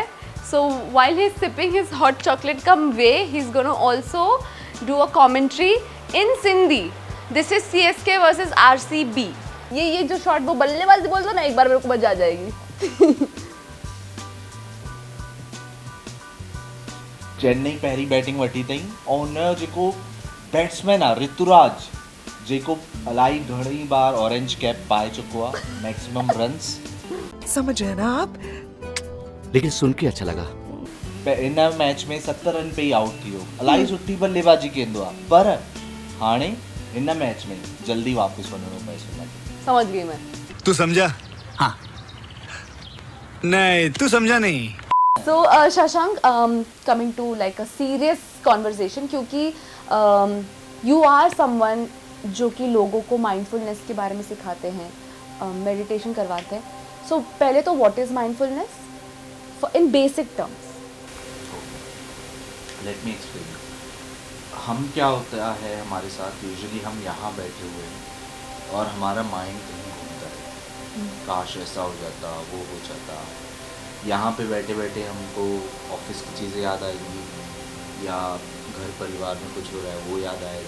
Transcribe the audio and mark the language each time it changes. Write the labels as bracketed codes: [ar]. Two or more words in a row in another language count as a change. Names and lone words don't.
[en] So while he's sipping his hot chocolate cum whey, he's gonna also do a commentary in Sindhi. This is CSK versus RCB. [hi] ये जो शॉट वो बल्लेबाजी बोल दो ना, एक बार मेरे को मजा आ जाएगी. [sd] चेन्नई पहिरीं बैटिंग वठी अथई ऐं हुनजो जेको बैट्समैन आहे ऋतुराज जेको इलाही घणी बार [en] orange cap [sd] पाए चुको आहे. [en] maximum runs [hi] समझ रहे हैं ना आप? लेकिन सुन के अच्छा लगा. [sd] इन मैच में 70 रन पे ही आउट थी. इलाही सुठी बल्लेबाजी कंदो आहे पर हाणे हिन मैच में जल्दी वापस वञणो पए. [hi] समझ गई मैं. तू समझा? हाँ. नहीं, तू समझा नहीं. [en] So Shashank, coming to like a serious conversation, क्योंकि you are someone [hi] जो कि लोगों को [en] mindfulness [hi] के बारे में सिखाते हैं, [en] meditation [hi] करवाते हैं. [en] So [hi] पहले तो [en] what is mindfulness in basic terms? let me explain. [hi] हम क्या होता है हमारे साथ यूजुअली हम यहाँ बैठे हुए हैं और हमारा माइंड कहीं घूमता है. काश ऐसा हो जाता, वो हो जाता. यहाँ पे बैठे बैठे हमको ऑफिस की चीज़ें याद आएंगी या घर परिवार में कुछ हो रहा है वो याद आएगा.